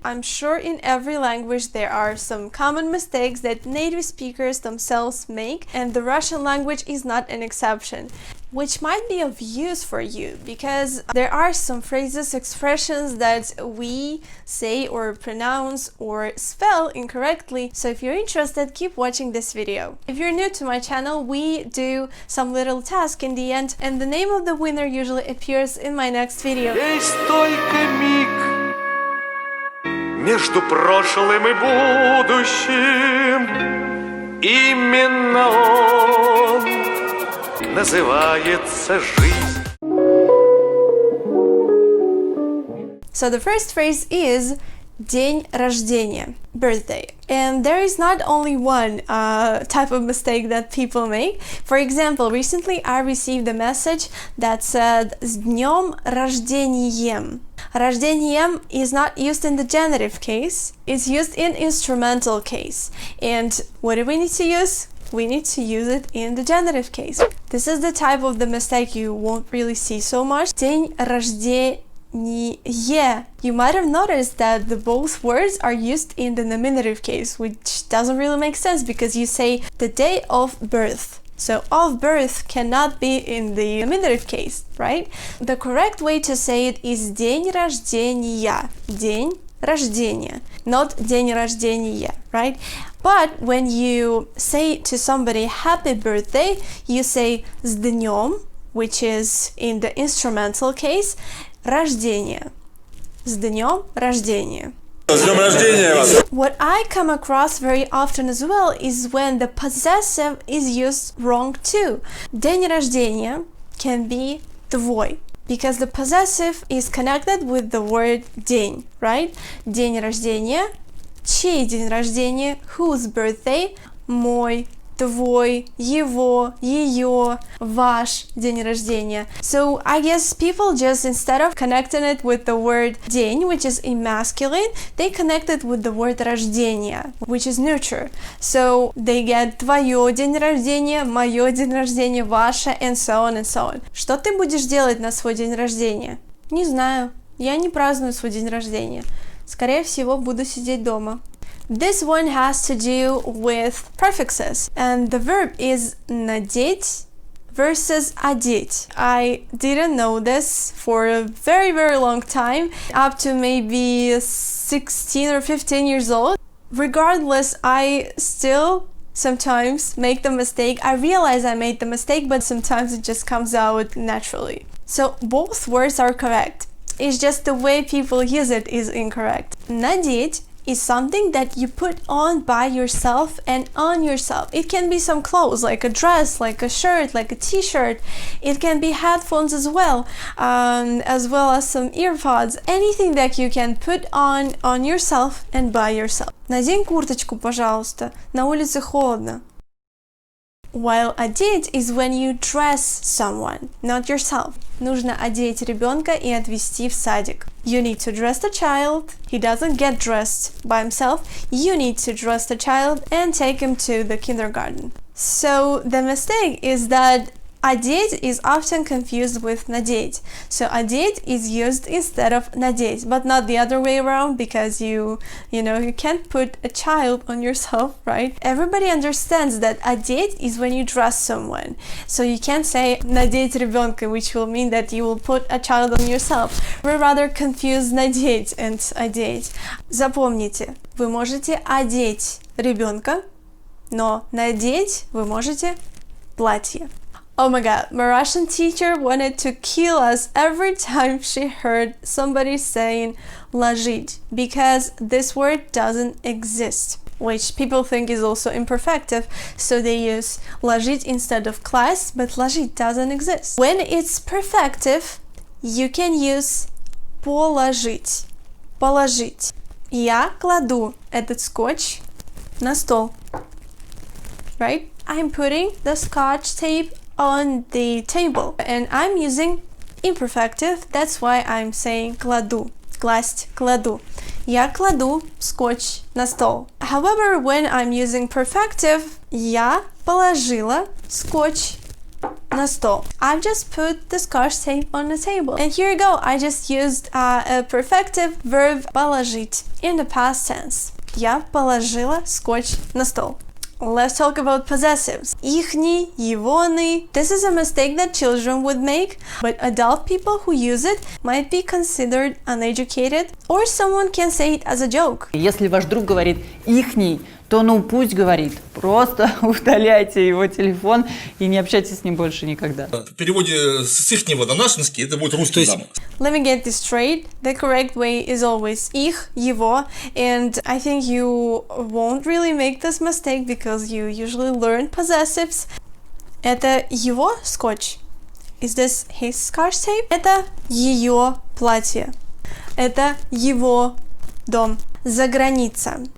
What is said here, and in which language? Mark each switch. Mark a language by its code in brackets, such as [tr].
[en] I'm sure in every language there are some common mistakes that native speakers themselves make, and the Russian language is not an exception, which might be of use for you because there are some phrases, expressions that we say or pronounce or spell incorrectly. So if you're interested, keep watching this video. If you're new to my channel, we do some little task in the end, and the name of the winner usually appears in my next video. [ru] Есть только миг между прошлым и будущим. Именно он называется жизнь. [en] So the first phrase is День рождения, birthday. And there is not only one type of mistake that people make. For example, recently I received a message that said [ru] «С днем рождением». [en] Рождением is not used in the genitive case, it's used in instrumental case. And what do we need to use? We need to use it in the genitive case. This is the type of the mistake you won't really see so much. [ru] День рождения. [en] You might have noticed that the both words are used in the nominative case, which doesn't really make sense because you say the day of birth. So of birth cannot be in the nominative case, right? The correct way to say it is день рождения. [ru] День рождения, not день рождения, right? [en] But when you say to somebody happy birthday, you say [ru] с днем, [en] which is in the instrumental case, рождение. [ru] С днем рождения. С днем рождения вас! [en] What I come across very often as well is when the possessive is used wrong too. День рождения can be твой, because the possessive is connected with the word день, right? [ru] День рождения, чей день рождения, [en] whose birthday, [ru] мой, твой, его, ее, ваш день рождения. [en] So I guess people just, instead of connecting it with the word день, which is in masculine, they connect it with the word рождение, which is neuter. So they get [ru] твое день рождения, мое день рождения, ваше, [en] and so on and so on. [ru] Что ты будешь делать на свой день рождения? Не знаю. Я не праздную свой день рождения. Скорее всего, буду сидеть дома. [en] This one has to do with prefixes, and the verb is надеть versus одеть. I didn't know this for a very long time, up to maybe 16 or 15 years old. Regardless, I still sometimes make the mistake. I realize I made the mistake, but sometimes it just comes out naturally. So both words are correct. It's just the way people use it is incorrect. Надеть is something that you put on by yourself and on yourself. It can be some clothes, like a dress, like a shirt, like a t-shirt. It can be headphones as well as some earpods. Anything that you can put on yourself and by yourself. [ru] Надень курточку, пожалуйста. На улице холодно. [en] While одеть is when you dress someone, not yourself. [ru] Нужно одеть ребенка и отвезти в садик. [en] You need to dress the child. He doesn't get dressed by himself. You need to dress the child and take him to the kindergarten. So the mistake is that одеть is often confused with надеть. So одеть is used instead of надеть, but not the other way around, because you can't put a child on yourself, right? Everybody understands that одеть is when you dress someone. So you can't say [ru] надеть ребенка, [en] which will mean that you will put a child on yourself. We rather confuse надеть and одеть. [ru] Запомните, вы можете одеть ребенка, но надеть вы можете платье. [en] Oh my god, my Russian teacher wanted to kill us every time she heard somebody saying ложить, because this word doesn't exist, which people think is also imperfective, so they use ложить instead of класть, but ложить doesn't exist. When it's perfective, you can use положить. [ru] Положить. Я кладу этот скотч на стол. [en] Right? I'm putting the scotch tape on the table, and I'm using imperfective, that's why I'm saying кладу. [ru] Класть, кладу. Я кладу скотч на стол. [en] However, when I'm using perfective, [ru] я положила скотч на стол. [en] I've just put the scotch tape on the table. And here you go. I just used a perfective verb положить in the past tense. [ru] Я положила скотч на стол. [en] Let's talk about possessives. [ru] Ихний, егоный. [en] This is a mistake that children would make, but adult people who use it might be considered uneducated, or someone can say it as a joke. [ru] Если ваш друг говорит ихний, то ну пусть говорит. Просто удаляйте его телефон и не общайтесь с ним больше никогда. В переводе с ихнего на нашинский это будет русский замок. [en] Let me get this straight. The correct way is always их, его, and I think you won't really make this mistake because you usually learn possessives. [ru] Это его скотч. [en] Is this his scotch tape? [ru] Это ее платье. Это его дом. Заграница.